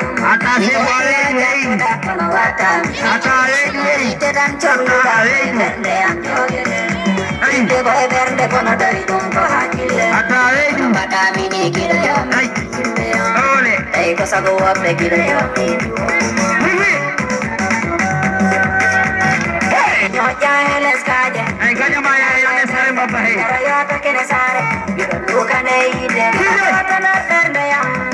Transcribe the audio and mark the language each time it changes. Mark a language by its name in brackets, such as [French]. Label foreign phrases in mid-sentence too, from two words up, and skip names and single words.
[Fula] Ata se wale hey. Ata hey hey. Ata hey hey. Ay. Inde ko e bernde kono dari ɗum ko hakkille. A tawe ɗum. Mbaɗa mini kiɗo yo. Ay. Ole. Ey, ko sago woɓɓe kiɗo yo. [French] Oui, oui. [Fula] Hey. Ñoƴƴa e leskaje. Ay, gaƴa ma ya e leskaje, Baba, hey. Kara yo to kene sare. Kiɗo dukane yide. Kiɗo. Kono bernde yam.